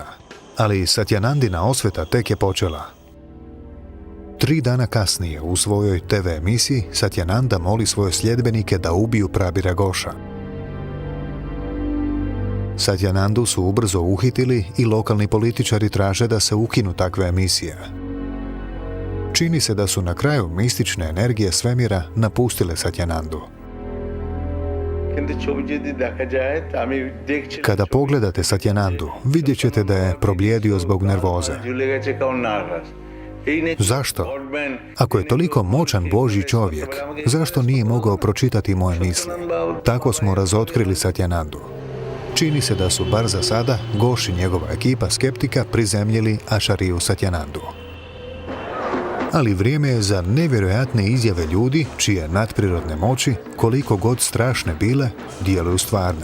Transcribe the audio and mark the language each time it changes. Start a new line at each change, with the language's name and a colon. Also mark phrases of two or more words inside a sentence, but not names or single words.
Croatian: Ali Satyanandina osveta tek je počela. 3 dana kasnije u svojoj TV emisiji Satyananda moli svoje sljedbenike da ubiju Prabira Goša. Satyanandu su ubrzo uhitili i lokalni političari traže da se ukinu takve emisije. Čini se da su na kraju mistične energije svemira napustile Satyanandu.
Bangla: কিন্তু ছবি যদি দেখা যায় তা আমি দেখছি
Croatian: Kada pogledate Satyanandu, vidjet ćete da je problijedio zbog nervoze.
Bangla: ঝুলে গেছে কারণ নার্ভাস এই নে
Croatian: Zašto? Ako je toliko moćan Božji čovjek, zašto nije mogao pročitati moje misli? Tako smo razotkrili Satyanandu. Čini se da su bar za sada Goš i njegova ekipa skeptika prizemljili Ašariju Satyanandu. Ali vrijeme je za nevjerojatne izjave ljudi čije nadprirodne moći, koliko god strašne bile, djeluju stvarne.